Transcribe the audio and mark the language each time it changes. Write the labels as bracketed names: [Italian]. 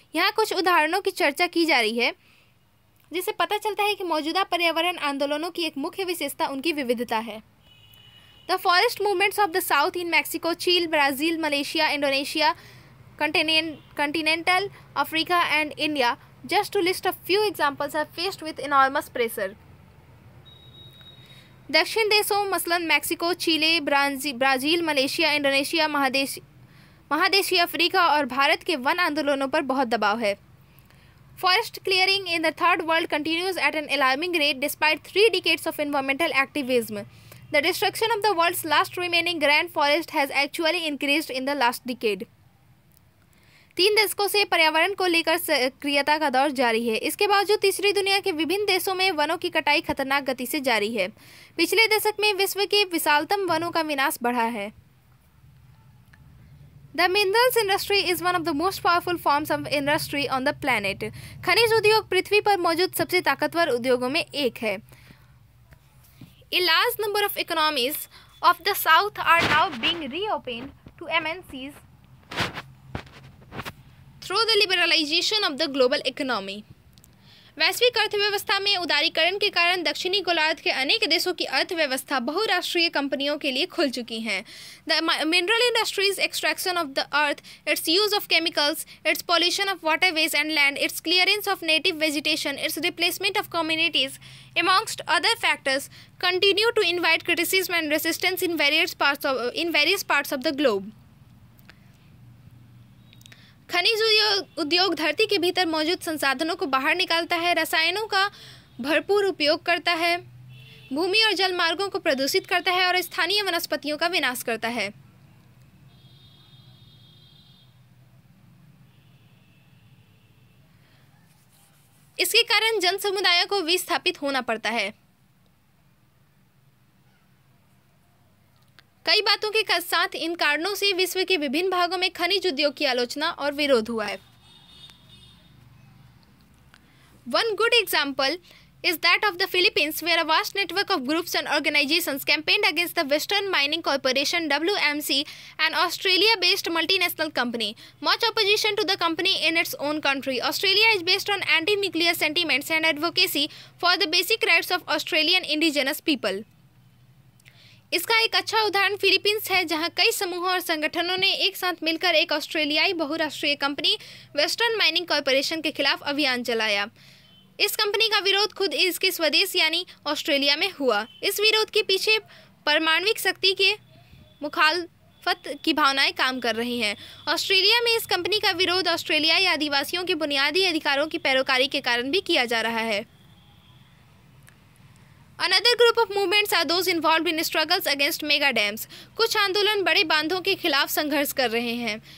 [Hindi] यहाँ कुछ उदाहरणों की चर्चा की जा रही है जिससे पता चलता है कि मौजूदा पर्यावरण आंदोलनों की एक मुख्य विशेषता उनकी विविधता है। [English] The forest movements of the South in Mexico, Chile, Brazil, Malaysia, Indonesia, continental Africa and India, just to list a few examples, are faced with enormous pressure. [Hindi] दक्षिण देशों मसलन मैक्सिको, चिले, ब्राज़ील, मलेशिया, इंडोनेशिया, महादेशीय अफ्रीका और भारत के one आंदोलनों पर बहुत दबाव है। [English] Forest clearing in the third world continues at an alarming rate despite 3 decades of environmental activism. The destruction of the world's last remaining grand forest has actually increased in the last decade. [Hindi] 3 दशकों से पर्यावरण को लेकर सक्रियता का दौर जारी है। इसके बावजूद तीसरी दुनिया के विभिन्न देशों में वनों की कटाई खतरनाक गति से जारी है। पिछले दशक में विश्व के विशालतम वनों का विनाश बढ़ा है। [English] The minerals industry is one of the most powerful forms of industry on the planet. [Hindi] खनिज उद्योग पृथ्वी पर मौजूद सबसे ताकतवर उद्योगों में एक है। [English] A large number of economies of the South are now being reopened to MNCs through the liberalization of the global economy. [Hindi] वैश्विक अर्थव्यवस्था में उदारीकरण के कारण दक्षिणी गोलार्ध के अनेक देशों की अर्थव्यवस्था बहुराष्ट्रीय कंपनियों के लिए खुल चुकी हैं। [English] The mineral industry's extraction of the earth, its use of chemicals, its pollution of waterways and land, its clearance of native vegetation, its replacement of communities, amongst other factors, continue to invite criticism and resistance in various parts of the globe. [Hindi] खनिज उद्योग धरती के भीतर मौजूद संसाधनों को बाहर निकालता है, रसायनों का भरपूर उपयोग करता है, भूमि और जल मार्गों को प्रदूषित करता है और स्थानीय वनस्पतियों का विनाश करता है। इसके कारण जन समुदायों को विस्थापित होना पड़ता है। कई बातों के साथ इन कारणों से विश्व के विभिन्न भागों में खनिज उद्योग की आलोचना और विरोध हुआ है। [English] One good example is that of the Philippines, where a vast network of groups and organizations campaigned against the Western Mining Corporation (WMC), an Australia-based multinational company. Much opposition to the company in its own country. Australia is based on anti-nuclear sentiments and advocacy for the basic rights of Australian indigenous people. [Hindi] इसका एक अच्छा उदाहरण Philippines है, जहां कई समूहों और संगठनों ने एक साथ मिलकर एक ऑस्ट्रेलियाई बहुराष्ट्रीय कंपनी वेस्टर्न माइनिंग कॉरपोरेशन के खिलाफ अभियान चलाया। इस कंपनी का विरोध खुद इसके स्वदेश यानी ऑस्ट्रेलिया में हुआ। इस विरोध के पीछे परमाणविक शक्ति के मुखालफत की भावनाएं काम कर रही हैं। ऑस्ट्रेलिया में इस कंपनी का विरोध ऑस्ट्रेलियाई आदिवासियों के बुनियादी अधिकारों की पैरोकारी के कारण भी किया जा रहा है। [English] Another group of movements are those involved in struggles against mega dams. [Hindi] कुछ आंदोलन बड़े बांधों के खिलाफ संघर्ष कर रहे हैं।